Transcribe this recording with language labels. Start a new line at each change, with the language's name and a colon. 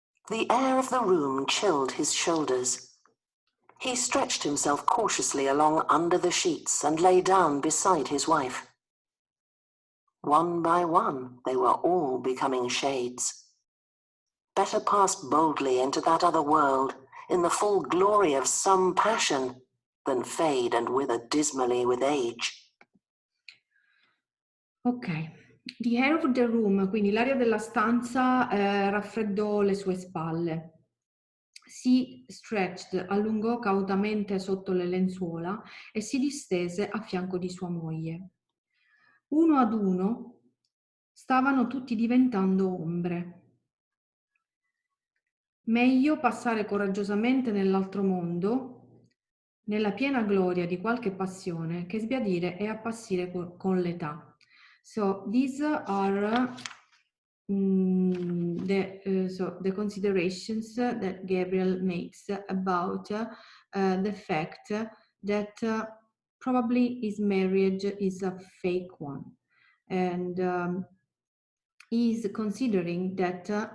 English: The air of the room chilled his shoulders. He stretched himself cautiously along under the sheets and lay down beside his wife. One by one, they were all becoming shades. Better pass boldly into that other world, in the full glory of some passion, than fade and wither dismally with age.
Italian: Ok,
English: the air of the room,
Italian: quindi l'aria della stanza raffreddò le sue spalle. Si stretched, allungò cautamente sotto le lenzuola e si distese a fianco di sua moglie. Uno ad uno stavano tutti diventando ombre. Meglio passare coraggiosamente nell'altro mondo, nella piena gloria di qualche passione, che sbiadire e appassire con l'età.
English: So these are the considerations that Gabriel makes about the fact that probably his marriage is a fake one, and he's considering that